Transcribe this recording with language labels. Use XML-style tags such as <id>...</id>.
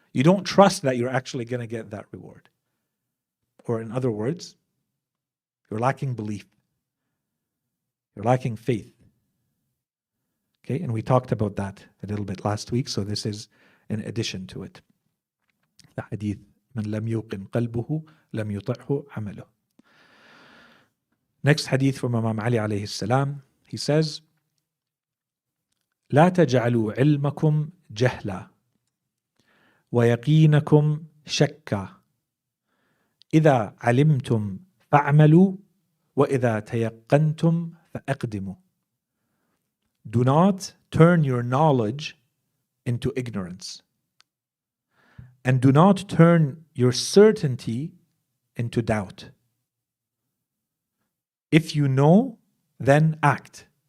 <en>You don't trust that you're actually going to get that reward. Or in other words, you're lacking belief. You're lacking faith. Okay, and we talked about that a little bit last week, so this is in addition to it. The hadith,</en> <ar>من لم يوقن قلبه لم يطعه عمله.</ar> <en>Next hadith from Imam Ali alayhi salam, he says,</en> <ar>لا تجعلوا علمكم جهلا ويقينكم شكا إذا علمتم فاعملوا وإذا تيقنتم فأقدموا.</ar> <en>Do not turn your knowledge into ignorance, and do not turn your certainty into doubt. If you know, then act.</en>